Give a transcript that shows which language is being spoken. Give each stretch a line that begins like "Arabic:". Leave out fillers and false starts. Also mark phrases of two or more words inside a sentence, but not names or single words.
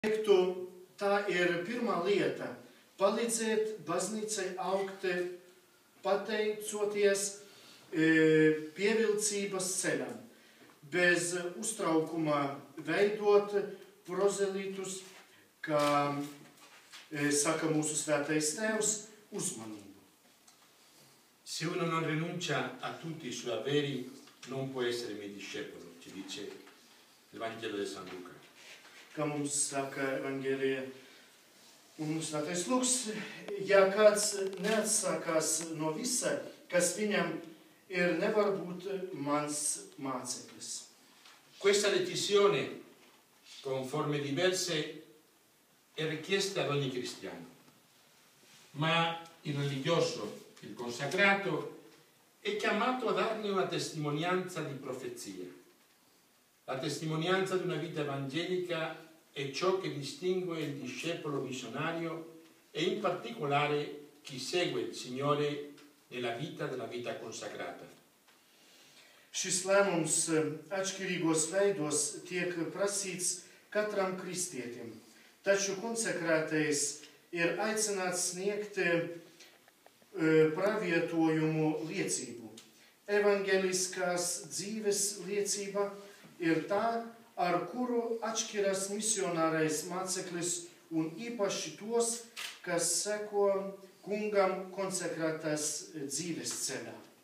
Latvian: Tā ir pirmā lieta – palīdzēt baznīcai augt pateicoties pievilcības ceļam, bez uztraukuma veidot prozelītus, kā saka mūsu svētais tēvs, uzmanību.
Italian: Se uno non rinuncia a tutti i suoi averi, non può essere mio discepolo, ci dice il Vangelo di San Luca.
Latvian: Kā mums saka Evangelija un svētais Luks, ja kāds neatsakās no visa, kas viņam ir, nevar būt mans māceklis.
Italian: Questa decisione, con forme diverse, è richiesta ad ogni cristiano, ma il religioso, il consacrato, è chiamato a darne una testimonianza di profezia. La testimonianza di una vita evangelica è ciò che distingue il discepolo missionario e in particolare chi segue il Signore nella vita della vita consacrata.
Latvian: Šis lēmums atšķirīgos veidos tiek prasīts katram kristietim, taču konsekrētais ir aicināts sniegt pravietojumu liecību. Evangeliskās dzīves liecība ir tā, ar kuru atšķiras misionārais māceklis un īpaši tos, kas seko kungam konsekrētās dzīves ceļā.